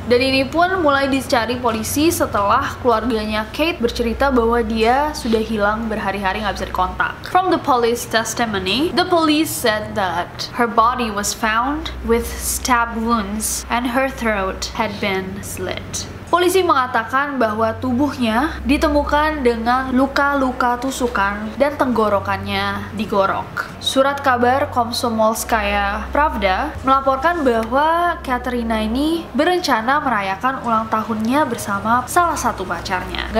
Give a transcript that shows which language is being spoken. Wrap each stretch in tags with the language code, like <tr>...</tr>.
<id>Dan ini pun mulai dicari polisi setelah keluarganya Kate bercerita bahwa dia sudah hilang berhari-hari, nggak bisa dikontak.</id> <en>From the police testimony, the police said that her body was found with stab wounds and her throat had been slit.</en> <id>Polisi mengatakan bahwa tubuhnya ditemukan dengan luka-luka tusukan dan tenggorokannya digorok. Surat kabar Komsomolskaya Pravda melaporkan bahwa Katerina ini berencana merayakan ulang tahunnya bersama salah satu pacarnya.</id>